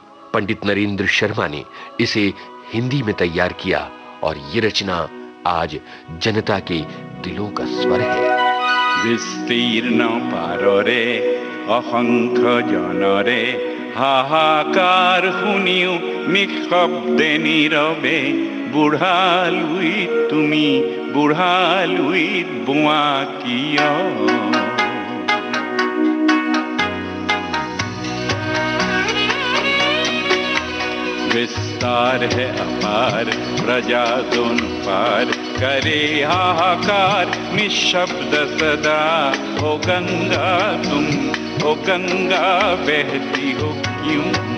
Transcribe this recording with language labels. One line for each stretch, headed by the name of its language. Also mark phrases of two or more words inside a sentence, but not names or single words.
Hindi: पंडित नरेंद्र शर्मा ने इसे हिंदी में तैयार किया और ये रचना आज जनता के दिलों का स्वर है।
Assamese: বিস্তীৰ্ণ পাৰৰে অসংখ্য জনৰে হাহাকাৰ শুনিও নিঃশব্দে নীরবে বুঢ়ালুই তুমি বুঢ়ালুই বোৱা কিয়।
Hindi: विस्तार है अपार प्रजा दोनों पार करे हाहाकार निशब्द सदा। ओ गंगा तुम ओ गंगा बहती हो क्यों।